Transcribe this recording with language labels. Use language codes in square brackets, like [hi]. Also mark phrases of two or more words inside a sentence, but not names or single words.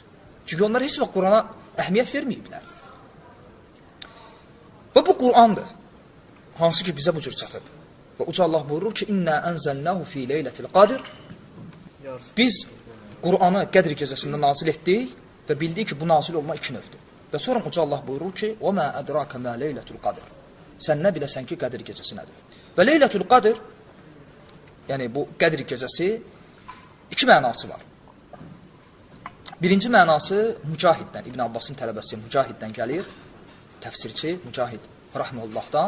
[az] Çünki onlar heç vaxt Qurana əhəmiyyət verməyiblər. Və bu Qurandır, hansı ki bizə bu cür çatıb. Və Uca Allah buyurur ki, [ar] إنا أنزلناه في ليلة القدر. [az] Biz Quranı Qədr gecəsində nazil etdik və bildik ki, bu nazil olma iki növdür. Və sonra Uca Allah buyurur ki, [ar] وَمَا أَدْرَاكَ مَا لَيْلَةُ الْقَدْرِ [az] Sən nə biləsən ki, Qədr gecəsi nədir? Və Leylətul Qadr, yəni bu Qədr gecəsi iki mənası var. Birinci mənası Mücahiddən, İbn Abbasın tələbəsi Mücahiddən gəlir, təfsirçi Mücahid Rahməullahdan.